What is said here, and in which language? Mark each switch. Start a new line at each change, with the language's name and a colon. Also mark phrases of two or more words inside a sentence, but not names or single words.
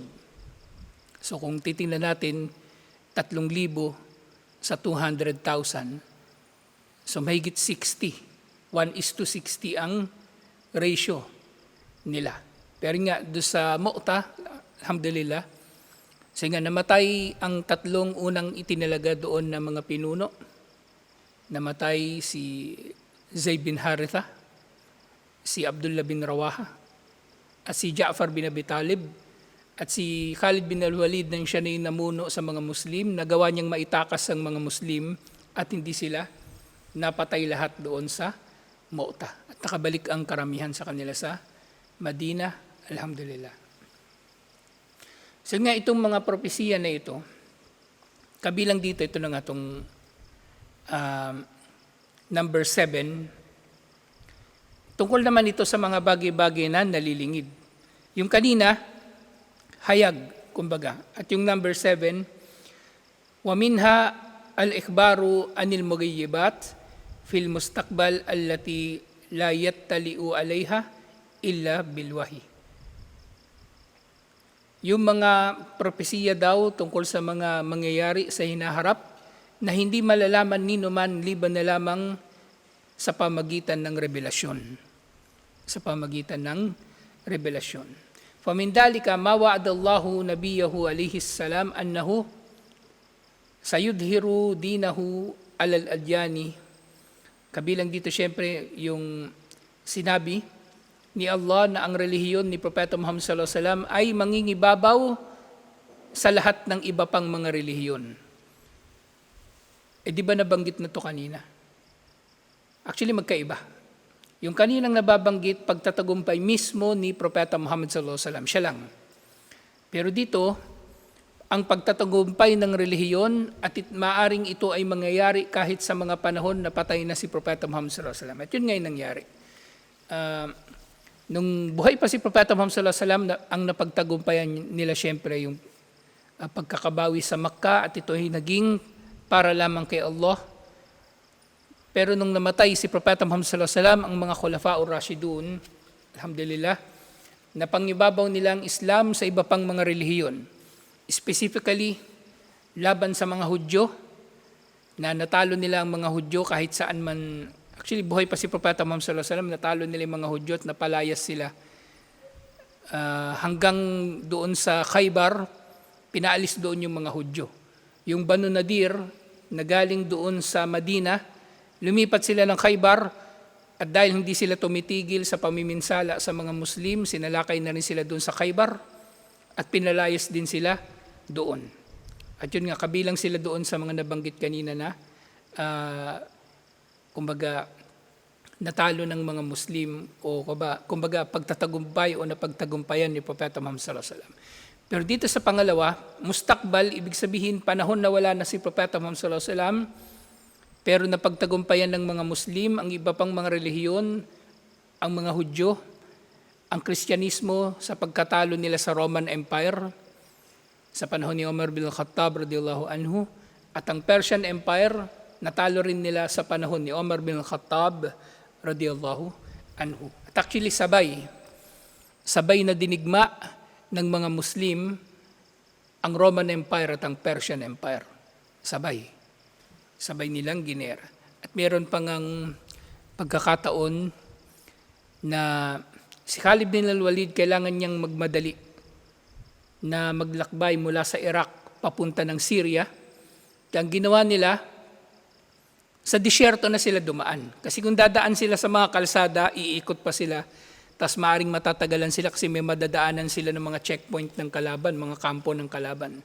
Filipino: So kung titingnan natin, 3,000 sa 200,000, so mahigit 60. 1:60 ang ratio nila. Pero nga, doon sa Mu'tah, alhamdulillah, so nga namatay ang 3 unang itinalaga doon na mga pinuno. Namatay si Zayd bin Haritha, si Abdullah bin Rawaha, at si Ja'far bin Abi Talib, at si Khalid bin al-Walid nang siya na yung namuno sa mga Muslim, nagawa niyang maitakas ang mga Muslim at hindi sila napatay lahat doon sa Mu'tah. At nakabalik ang karamihan sa kanila sa Madina, alhamdulillah. So nga itong mga propesiya na ito, kabilang dito, ito na nga itong number 7, tungkol naman ito sa mga bagay-bagay na nalilingid. Yung kanina, hayag, kumbaga. At yung number 7,
Arabic: وَمِنْهَا الْإِخْبَارُ عَنِ الْمُغَيِّبَاتِ فِي الْمُسْتَقْبَلِ الَّتِي لَا يَتَّلِئُ عَلَيْهَا إِلَّا بِالْوَحْيِ.
Filipino: Yung mga propesiya daw tungkol sa mga mangyayari sa hinaharap na hindi malalaman ni numan liban na lamang sa pamagitan ng revelasyon. Sa pamagitan ng revelasyon.
Arabic: فَمِنْ ذَلِكَ مَا وَعَدَ اللَّهُ نَبِيَّهُ عَلَيْهِ السَّلَامَ أَنَّهُ سَيُظْهِرُ دِينَهُ عَلَى الْأَدْيَانِ.
Filipino: Kabilang dito siyempre yung sinabi ni Allah na ang relihiyon ni Propeta Muhammad
Arabic: صلى الله عليه وسلم
Filipino: ay mangingibabaw sa lahat ng iba pang mga relihiyon. Di ba nabanggit na to kanina? Actually magkaiba. Yung kaninang nababanggit, pagtatagumpay mismo ni Propeta Muhammad
Arabic: صلى الله عليه وسلم,
Filipino: siya lang. Pero dito, ang pagtatagumpay ng relihiyon at maaring ito ay mangyayari kahit sa mga panahon na patay na si Propeta Muhammad
Arabic: صلى الله عليه وسلم.
Filipino: At yun ngayon nangyari. Nung buhay pa si Propeta Muhammad
Arabic: صلى الله عليه وسلم,
Filipino: ang napagtagumpayan nila syempre yung pagkakabawi sa Makkah, at ito ay naging para lamang kay Allah. Pero nung namatay si Propeta Muhammad
Arabic: صلى الله عليه وسلم,
Filipino: ang mga
Arabic: الخلفاء الراشدون,
Filipino: alhamdulillah, napangibabaw nila ang Islam sa iba pang mga relihiyon. Specifically, laban sa mga Hudyo, na natalo nila ang mga Hudyo kahit saan man. Actually, buhay pa si Propeta Muhammad
Arabic: صلى الله عليه وسلم,
Filipino: natalo nila yung mga Hudyo at napalayas sila. Hanggang doon sa Khaybar, pinaalis doon yung mga Hudyo. Yung Banu Nadir, na galing doon sa Madina, lumipat sila ng Khaybar, at dahil hindi sila tumitigil sa pamiminsala sa mga Muslim, sinalakay na rin sila doon sa Khaybar at pinalayas din sila doon. At yun nga, kabilang sila doon sa mga nabanggit kanina na kumbaga natalo ng mga Muslim o kumbaga pagtatagumpay o napagtagumpayan ni Propeta Muhammad
Arabic: صلى الله عليه وسلم.
Filipino: Pero dito sa pangalawa, mustakbal, ibig sabihin panahon na wala na si Propeta Muhammad
Arabic: صلى الله عليه وسلم,
Filipino: pero napagtagumpayan ng mga Muslim ang iba pang mga relihiyon, ang mga Hudyo, ang Kristyanismo sa pagkatalo nila sa Roman Empire sa panahon ni Umar bin Khattab
Arabic: رضي الله عنه,
Filipino: at ang Persian Empire natalo rin nila sa panahon ni Umar bin Khattab
Arabic: رضي الله عنه.
Filipino: At actually sabay na dinigma ng mga Muslim ang Roman Empire at ang Persian Empire. Sabay nilang ginera. At meron pang ang pagkakataon na si Khalid bin al-Walid kailangan niyang magmadali na maglakbay mula sa Iraq papunta ng Syria. Kaya ang ginawa nila, sa disyerto na sila dumaan. Kasi kung dadaan sila sa mga kalsada, iikot pa sila, tas maaring matatagalan sila kasi may madadaanan sila ng mga checkpoint ng kalaban, mga kampo ng kalaban.